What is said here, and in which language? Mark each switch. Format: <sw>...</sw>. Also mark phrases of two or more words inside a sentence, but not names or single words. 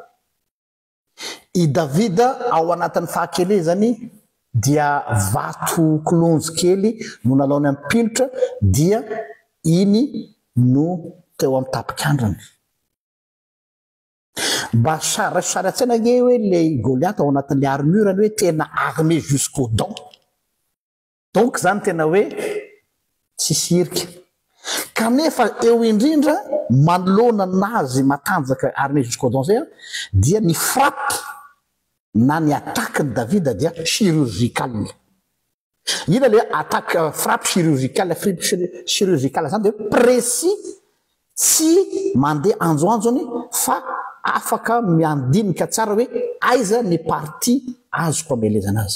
<mg>I Davida ao anatin'ny fahakelezany dia vato kolonjy kely no nalaony amin'ny pilitra dia iny no teo amin'ny tapik'andrany. Mba saratsena ge hoe le Goliata ao anatin'le armurany hoe tena</mg> <fr>armé jusqu'aux dents.</fr> <mg>Donc zany tena hoe tsy sirika. Kanefa eo indrindra manoloana nazy matanjaka</mg> <fr>armé jusqu'aux dents</fr> <mg>zay dia ny frappe na ny attaque ny Davida dia chirurgicale. Ina</mg> <fr>le attaque frappe chirurgicale, chirurgicale</fr> <mg>zany</mg> <fr>de précis,</fr> <mg>tsy mandeha anjoanjony fa afaka miandinika tsara hoe aiza ny partie azoko amelezana azy.</mg>